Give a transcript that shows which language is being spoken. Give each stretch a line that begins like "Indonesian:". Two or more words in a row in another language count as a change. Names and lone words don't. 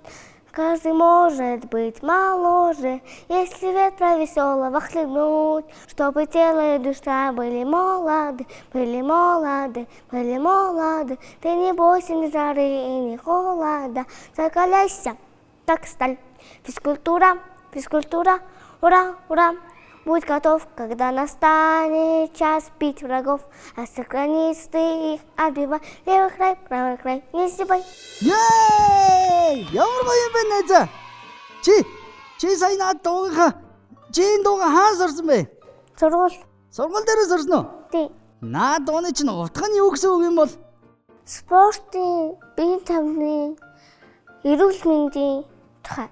Russian: Каждый может быть моложе, если ветра веселого хлебнуть, чтобы тело и душа были молоды, ты не бойся ни жары и ни холода, закаляйся, как сталь. Физкультура, ура, будь готов, когда настанет час бить врагов, сохрани их, отбивай, левый край, правый край, не сдевай.
Mongolian: Ямар гоё юм бэ найзаа? Чи сая над дуугийнхаа энэ дууга хаан сурсан бэ? Сургууль. Сургууль дээрээ сурсан уу? Тий. Наад дууны чинь утга нь юу гэсэн үг юм бол? Спортын, биеийн тамирын, эрүүл мэндийн тухай.